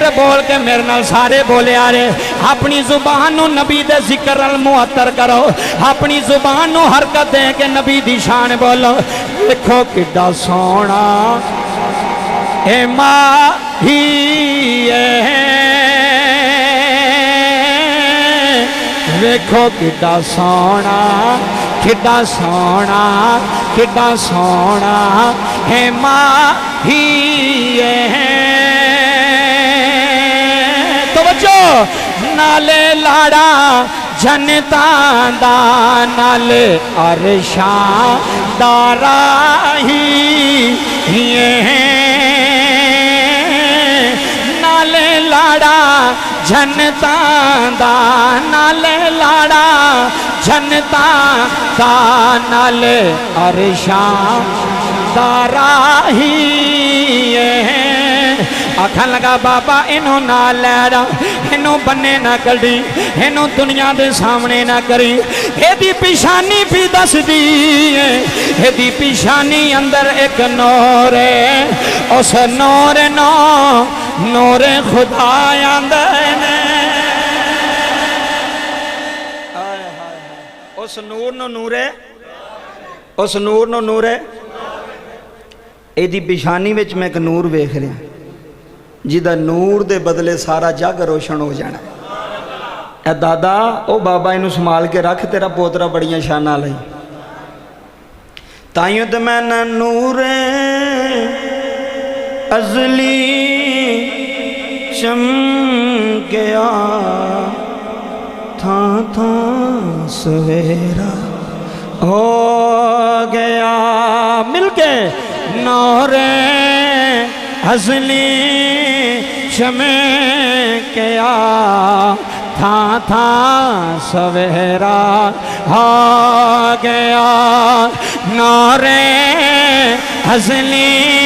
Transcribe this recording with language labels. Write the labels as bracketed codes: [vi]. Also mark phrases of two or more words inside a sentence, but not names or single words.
[pa] بول کے میرے نال سارے بولے آ رہے اپنی زبان نو نبی دے ذکر المعطر کرو اپنی زبان نو حرکت دے کے نبی دی شان بولو دیکھو کڈا سونا اے ماہی ہے دیکھو کڈا سونا کڈا سونا کڈا سونا اے ماہی ہے نالے لاڑا جنتاں دا نالے عرشاں دا راہی نالے لاڑا جنتاں دا نالے لاڑا جنتاں دا نالے عرشاں دا راہی آکھن لگا بابا انہوں نہ لیڑا انہوں بننے نہ کڑی انہوں دنیا دے سامنے نہ کری اے دی پیشانی بھی دس دی اے دی پیشانی اندر ایک نور ہے اس نور نور خدا اندر اس نور نور ہے اس نور نور ہے اے دی پیشانی وچ میں ایک نور ویکھ رہا جدہ نور دے بدلے سارا جگ روشن ہو جانا اے دادا او بابا انہوں سنبھال کے رکھ تیرا پوترا بڑیاں شانہ لئی تائیوں تے میں نہ نور ازلی چمکیا تھاں تھاں سویرا ہو گیا مل کے نور ازلی چمکیا تھاں تھاں سویرا ہو گیا نور ازلی